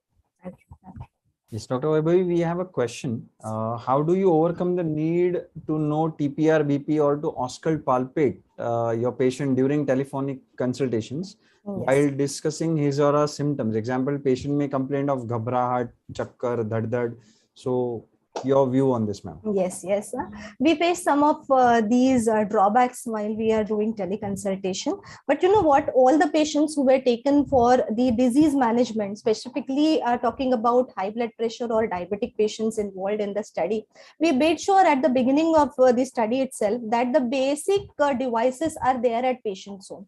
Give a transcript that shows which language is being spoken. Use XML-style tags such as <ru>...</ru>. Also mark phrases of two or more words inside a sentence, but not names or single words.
<en>Thank you. Yes, Dr. Vaibhavi, we have a question. How do you overcome the need to know TPR, BP, or to auscult palpate your patient during telephonic consultations while discussing his or her symptoms? Example, patient may complain of</en> <hi>ghabrahat, chakkar, dhad.</hi> <en>So your view on this, ma'am? Yes. We face some of these drawbacks while we are doing teleconsultation. But you know what? All the patients who were taken for the disease management, specifically talking about high blood pressure or diabetic patients involved in the study, we made sure at the beginning of the study itself that the basic devices are there at patient's home.</en>